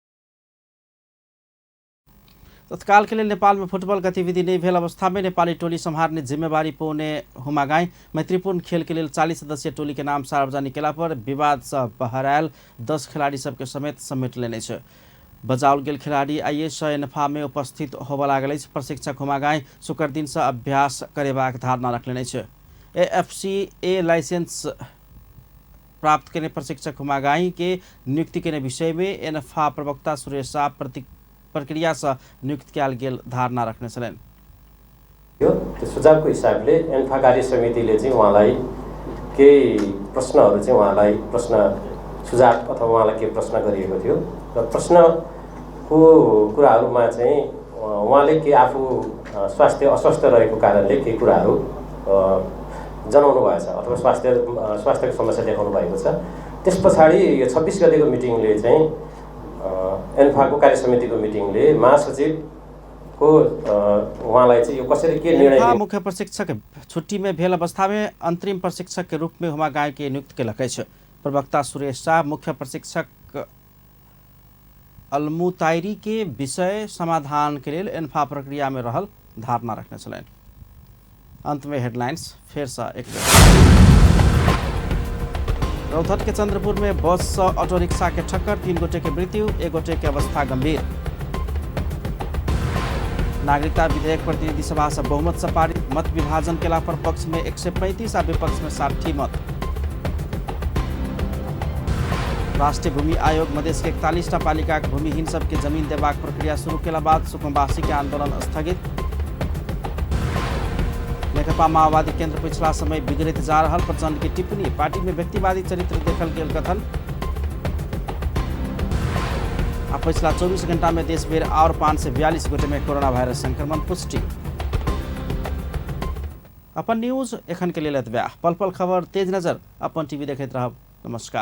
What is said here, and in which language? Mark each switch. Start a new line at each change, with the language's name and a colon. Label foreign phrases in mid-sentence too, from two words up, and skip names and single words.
Maithili: तत्काल के लिए नेपाल में फुटबल गतिविधि नहीं भेल अवस्था में नेपाली टोली संहारने जिम्मेवारी पौने हुमागाई मैत्रीपूर्ण खेल के लिए 40 सदस्यीय टोली के नाम सार्वजनिक केला पर विवाद से बहरायल 10 खिलाड़ी सबके समेत समेट लेने छ। बजाउल गेल खिलाड़ी आइएस एन्फा में उपस्थित होबे लागल। प्रशिक्षक हुमागाई शुक्र दिन से अभ्यास करेबाक धारणा रखलेने छ। AFCA लाइसेंस प्राप्त करने प्रशिक्षक हुमागाई के नियुक्ति के विषय में एन्फा प्रवक्ता सुरेश शाह प्रक्रिया से नियुक्त कयल गेल धारणा रखने छलैन।
Nepali: यो सुझावको हिसाबले एन्फा कार्य समितिले चाहिँ उहाँलाई केही प्रश्नहरू चाहिँ उहाँलाई प्रश्न सुझाव अथवा उहाँलाई के प्रश्न गरिएको थियो र प्रश्नको कुराहरूमा चाहिँ उहाँले के आफू स्वास्थ्य अस्वस्थ रहेको कारणले केही कुराहरू जनाउनु भएछ अथवा स्वास्थ्यको समस्या देखाउनु भएको छ। त्यस पछाडि यो 26 गतेको मिटिङले चाहिँ एन्फाको कार्य समितिको मिटिङले महासचिवको उहाँलाई चाहिँ यो कसरी के निर्णय।
Maithili: मुख्य प्रशिक्षक छुट्टी में भेल अवस्था में अंतरिम प्रशिक्षक के रूप में हुमागाई के नियुक्त केलकै छ। प्रवक्ता सुरेश शाह मुख्य प्रशिक्षक अलमुताइरी के विषय समाधान के लिए एन्फा प्रक्रिया में रहल धारणा रखने छलैन। अंत में हेडलाइंस फिर से एक रौतहट के चंद्रपुर में बस से ऑटो रिक्शा के ठक्कर, 3 गोटे के मृत्यु, 1 गोटे की अवस्था गंभीर। नागरिकता विधेयक प्रतिनिधि सभा से बहुमत से पारित, मत विभाजन केला पर पक्ष में 135 और विपक्ष में 60 मत। राष्ट्रीय भूमि आयोग मधेश के 41टा पालिका भूमिहीन सबके जमीन देबाक प्रक्रिया शुरू केला बाद सुकुम्बासी के आंदोलन स्थगित। नेकपा माओवादी केंद्र पिछला समय बिगड़ते जा रहा प्रचंड की टिप्पणी, पार्टी में व्यक्तिवादी चरित्र देखल गेल कथन। पिछला 24 घंटा में देश भर और 542 गोटे में कोरोना वायरस संक्रमण पुष्टि। अपन न्यूज एखन के लिए एतबे। पल पल खबर तेज नजर अपन टीवी देखते रहब।